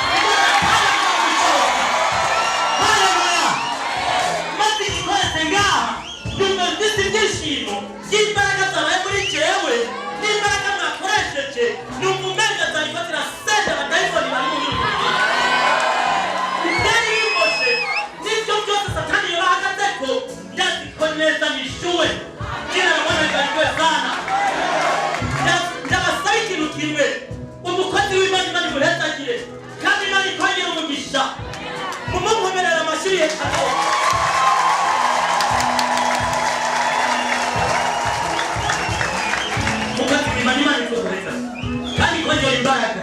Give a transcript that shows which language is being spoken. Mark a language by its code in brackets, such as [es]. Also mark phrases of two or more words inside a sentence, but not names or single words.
[rn] Maze igikorese ngaha numva mfise ibyishimo by'imbaraga zabaye muri jewe, n'imbaraga mwakoresheje numva umenga zarifatira sente abadayimoni bari mu nyuma. Byari bimoshe n'ibyo byose Satani yabahagazeko ndaziko neza nishuwe. [sw] Jina la Bwana libarikiwe sana. [rn] Ndabasaba ikintu kimwe, umukozi w'Imana Imana imuhezagire kandi Imana ikongere umugisha. [rw] Mumukomerera amashyi yetako. Mukozi w'Imana Imana ikohereza kandi ikongera imbaraga.